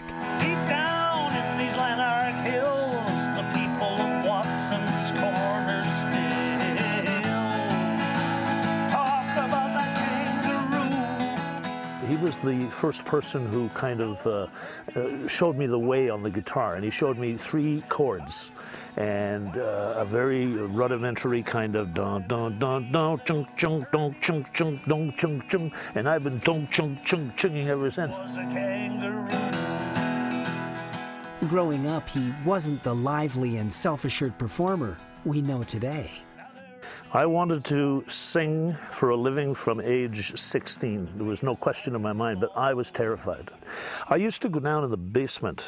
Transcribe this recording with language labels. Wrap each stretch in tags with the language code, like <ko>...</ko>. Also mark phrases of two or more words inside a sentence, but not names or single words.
<en>Deep down in these Lanark hills, the people of Watson's Corner still talk about that kangaroo. He was the first person who kind of showed me the way on the guitar, and he showed me 3 chords and a very rudimentary kind of dun dun dun dun chung chung dun chung chung dun chung chung, and I've been dun chung chung chunging ever since. Growing up, he wasn't the lively and self-assured performer we know today. I wanted to sing for a living from age 16. There was no question in my mind, but I was terrified. I used to go down in the basement.</en>